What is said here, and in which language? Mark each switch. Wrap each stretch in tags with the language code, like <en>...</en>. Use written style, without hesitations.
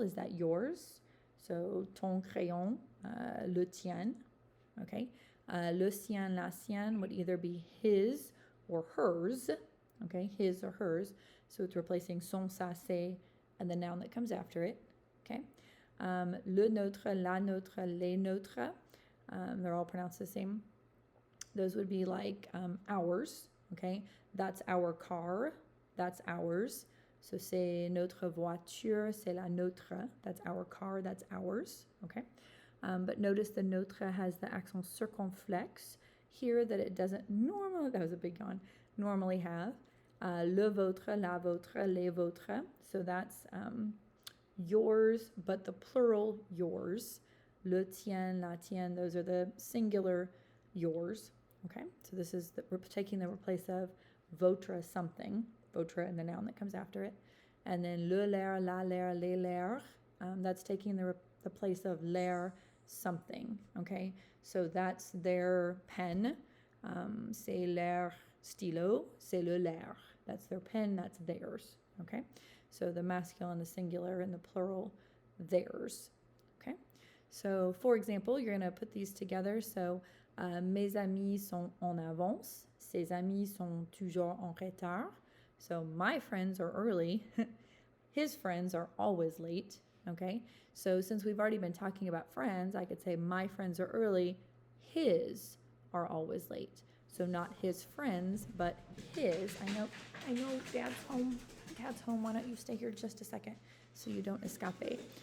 <en>Is that yours? So</en> <fr>ton crayon, le tien.</fr> <en>Okay,</en> <fr>le sien, la sienne</fr> <en>would either be his or hers. Okay, his or hers. So it's replacing son, ça, c'est, and the noun that comes after it.</en> <fr>Okay, le nôtre, la nôtre, les nôtres.</fr> <en>They're all pronounced the same. Those would be like ours. Okay, that's our car. That's ours. So</en> <fr>c'est notre voiture. C'est la nôtre.</fr> <en>That's our car. That's ours. Okay. But notice the notre has the accent circonflexe here that it doesn't normally, that was a big yawn, normally have.</en> <fr>Le vôtre, la vôtre, les vôtres.</fr> <en>So that's yours, but the plural yours.</en> <fr>Le tien, la tienne,</fr> <en>those are the singular yours. Okay, so this is we're taking the place of votre something, votre and the noun that comes after it. And then</en> <fr>le, leur, la, leur, les, leur,</fr> <en>that's taking the place of leur something. Okay, so that's their pen.</en> <fr>C'est leur stylo, c'est le leur.</fr> <en>That's their pen, that's theirs. Okay, so the masculine, the singular, and the plural, theirs. Okay, so for example, you're going to put these together.</en> <fr>So mes amis sont en avance. Ses amis sont toujours en retard.</fr> <en>So my friends are early. His friends are always late. Okay, so since we've already been talking about friends, I could say my friends are early. His are always late. So not his friends, but his. I know, Dad's home. Dad's home. Why don't you stay here just a second so you don't escape?</en>